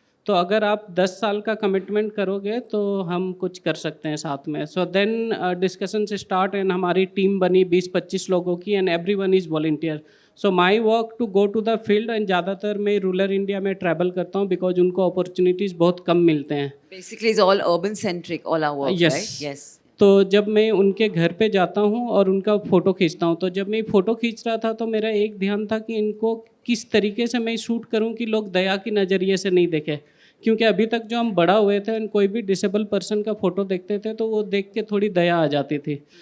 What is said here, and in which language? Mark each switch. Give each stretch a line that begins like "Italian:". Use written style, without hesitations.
Hindi: तो अगर आप 10 साल का कमिटमेंट करोगे तो हम कुछ कर सकते हैं साथ में. सो देन डिस्कशन से स्टार्ट एंड हमारी टीम बनी 20-25 लोगों की and
English: Everyone is volunteer. So my work to go to the field
Hindi: and ज़्यादातर मैं रूरल इंडिया में ट्रैवल करता हूँ बिकॉज उनको अपॉर्चुनिटीज़ बहुत कम मिलते हैं.
English: Basically, it's all urban centric, all our work, Yes. right? Yes.
Hindi: तो जब मैं उनके घर पे जाता हूँ और उनका फ़ोटो खींचता हूँ, तो जब मैं फ़ोटो खींच रहा था तो मेरा एक ध्यान था कि इनको किस तरीके से मैं शूट करूँ कि लोग दया की नज़रिए से नहीं देखें. क्योंकि अभी तक जो हम बड़ा हुए थे एंड कोई भी डिसेबल पर्सन का फ़ोटो देखते थे तो वो देख के थोड़ी दया आ जाती थी.